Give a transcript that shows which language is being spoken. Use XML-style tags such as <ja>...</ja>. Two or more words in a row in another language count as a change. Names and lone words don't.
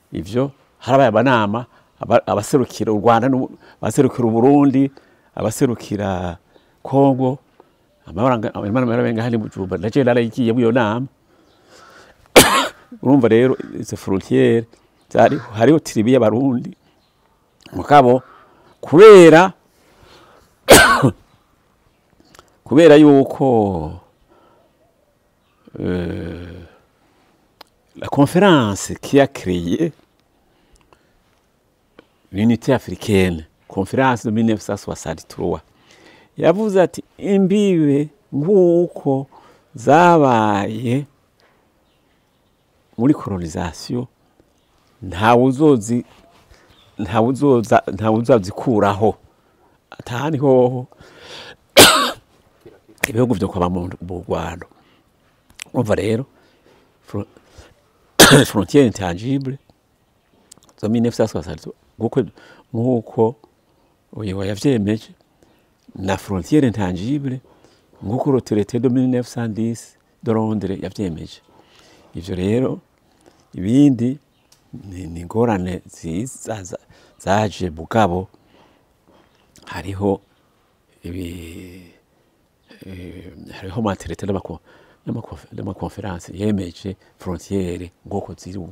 <rn>ivyo harabaye amanama abaserukira u Rwanda abaserukira u Burundi abaserukira Kongo amarabenga hali Bujumbura ndaje narayigiye mu yo nama urumva rero izo frontiere zari hariho tribu y'abarundi mugabo kubera yuko</rn> <fr>la conférence qui a créé l'unité africaine, conférence de 1963,</fr> <rn>yavuze ati imbibe nk'uko zabaye muri colonisation ntawuzazikuraho atahani hoho ibihugu vyo kwaba mu Rwanda. Umva rero</rn> <fr>frontière intangible</fr> <rn>zo 1963 nk'uko uyu yavyemeje na</rn> <fr>frontière intangible</fr> <rn>nk'uko</rn> <fr>le traité de 1910 de Londres</fr> <rn>yavyemeje. Ivyo rero ibindi ni ngorane zaje mugabo hariho hariho matraité n'amakonferanse yemeje frontiere ngoko ziri ubu.</rn>